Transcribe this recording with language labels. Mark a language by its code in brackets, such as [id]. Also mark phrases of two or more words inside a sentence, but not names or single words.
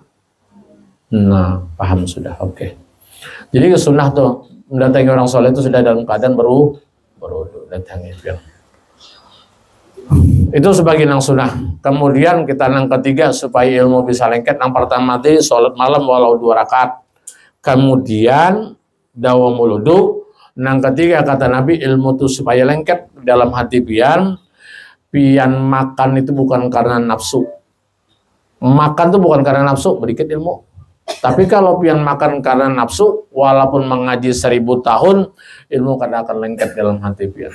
[id] Nah, paham sudah. Oke. Jadi sunnah tuh mendatangi orang soleh itu sudah dalam keadaan berwudu, datangi. Itu sebagian yang sunnah. Kemudian kita yang ketiga supaya ilmu bisa lengket. Yang pertama tadi sholat malam walau 2 rakaat. Kemudian [ar] dawamul wudu, [id] Nang ketiga kata Nabi, ilmu itu supaya lengket dalam hati pian. Pian makan itu bukan karena nafsu. Makan itu bukan karena nafsu, berikut ilmu. Tapi kalau pian makan karena nafsu, walaupun mengaji 1000 tahun, ilmu kadang akan lengket dalam hati pian.